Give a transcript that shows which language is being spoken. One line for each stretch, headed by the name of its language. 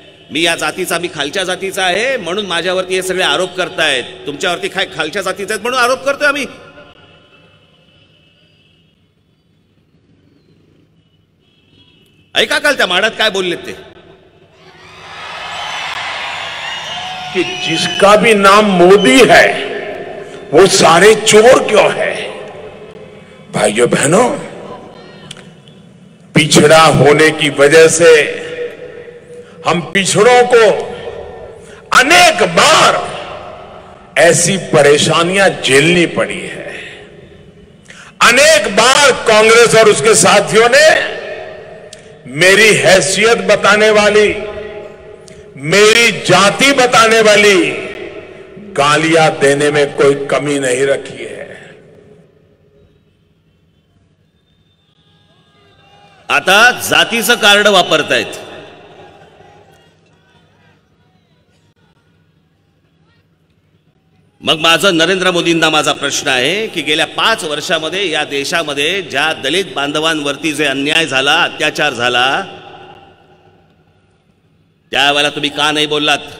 Marathi: मी या जातीचा, मी खालच्या जातीचा आहे म्हणून माझ्यावरती हे सगळे आरोप करतायत. तुमच्यावरती काय खालच्या जातीचे आहेत म्हणून आरोप करतोय आम्ही? ऐका काल त्या माड्यात काय बोललेत ते,
Hindi: कि जिसका भी नाम मोदी है वो सारे चोर क्यों है? भाइयों बहनों, पिछड़ा होने की वजह से हम पिछड़ों को अनेक बार ऐसी परेशानियां झेलनी पड़ी है. अनेक बार कांग्रेस और उसके साथियों ने मेरी हैसियत बताने वाली, मेरी जाति बताने वाली गालियां देने में कोई कमी नहीं रखी है.
Marathi: आता जातीचं कार्ड वापरतायत. मग माझं नरेंद्र मोदींना माझा प्रश्न आहे की गेल्या 5 वर्षामध्ये या देशामध्ये ज्या दलित बांधवांवरती जे अन्याय झाला, अत्याचार झाला, त्यावेळेला तुम्ही का नाही बोललात?